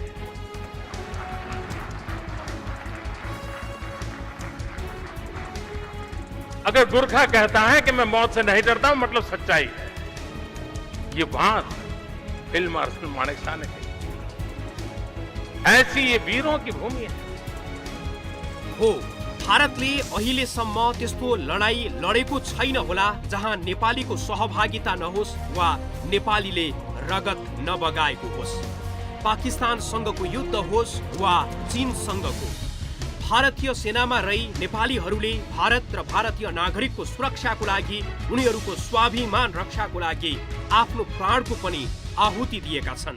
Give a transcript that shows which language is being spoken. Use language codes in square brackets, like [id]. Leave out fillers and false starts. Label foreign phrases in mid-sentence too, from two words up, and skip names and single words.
[hi] अगर गुरखा कहता है कि मैं मौत से नहीं डरता हूं, मतलब सच्चाई है। ये बात [en] field marshal [hi] मानेकशॉ ने कही। ऐसी ये वीरों की भूमि है। [ne] हो, भारतले अहिलेसम्म त्यस्तो लडाई लडेको छैन होला जहाँ नेपालीको सहभागिता नहोस् वा नेपालीले रगत नबगाएको होस्। पाकिस्तानसँगको युद्ध होस् वा चीनसँगको, भारतीय सेनामा रही नेपालीहरूले भारत र भारतीय नागरिकको सुरक्षाको लागि, उनीहरूको स्वाभिमान रक्षाको लागि आफ्नो प्राणको पनि आहुति दिएका छन्।